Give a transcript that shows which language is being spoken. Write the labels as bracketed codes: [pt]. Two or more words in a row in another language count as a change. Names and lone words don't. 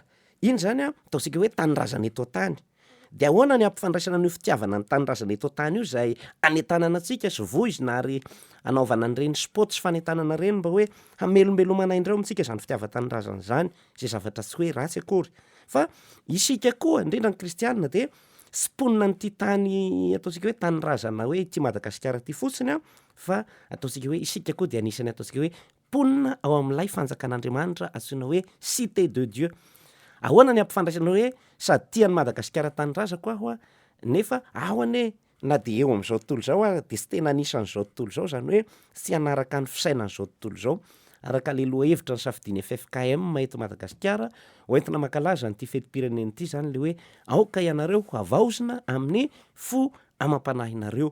[mg] Iny zany ataontsika hoe tanindrazana eto tany. De ahoana ny ampifandraisana ny fitiavana ny tanindrazana eto tany io zay anetanana antsika sy voizina ary anaovana an'ireny sport sy fanetanana reny mba hoe hamelombelomana indreo amintsika zany fitiava-tanindrazana zany, zay zavatra tsy hoe ratsy akory. Fa isika koa indrindra ny kristianina de simponina nyty tany ataontsika hoe tanindrazana hoe ty Madagasikara ty fotsiny fa ataontsika hoe isika koa de anisany ataontsika hoe ponina ao amin'ilay fanjakan'Andriamanitra antsoina hoe [fr] cité de Dieu. [mg] Ahoana ny ampifandraisana hoe sady tian'ny Madagasikara tanindrazako aho nefa ao ane na de eo am'izao tontolo zao de tsy tena anisan'izao tontolo zao zany hoe tsy anaraka ny fisainan'izao tontolo zao. Araka le loha hevitra ny safidiany FFKM eto Madagasikara hoentina mankalaza nyty fetim-pirenena ity zany le hoe aoka ianareo havaozina amin'ny fo amam-panahinareo.